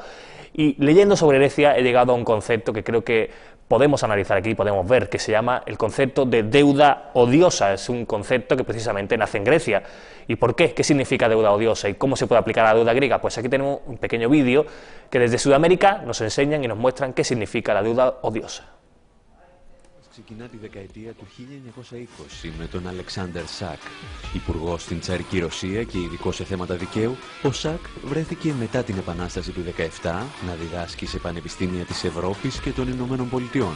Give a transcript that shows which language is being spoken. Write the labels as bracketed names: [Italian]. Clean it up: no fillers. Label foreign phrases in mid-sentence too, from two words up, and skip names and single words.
[Spanish] Y leyendo sobre Grecia he llegado a un concepto que creo que podemos analizar aquí, podemos ver, que se llama el concepto de deuda odiosa. Es un concepto que precisamente nace en Grecia. ¿Y por qué? ¿Qué significa deuda odiosa? ¿Y cómo se puede aplicar a la deuda griega? Pues aquí tenemos un pequeño vídeo que desde Sudamérica nos enseñan y nos muestran qué significa la deuda odiosa. [Greek] Ξεκινά τη δεκαετία του 1920 με τον Αλεξάνδερ Σακ. Υπουργός στην Τσαρική Ρωσία και ειδικός σε θέματα δικαίου, ο Σακ βρέθηκε μετά την Επανάσταση του 1917 να διδάσκει σε πανεπιστήμια της Ευρώπης και των Ηνωμένων Πολιτειών.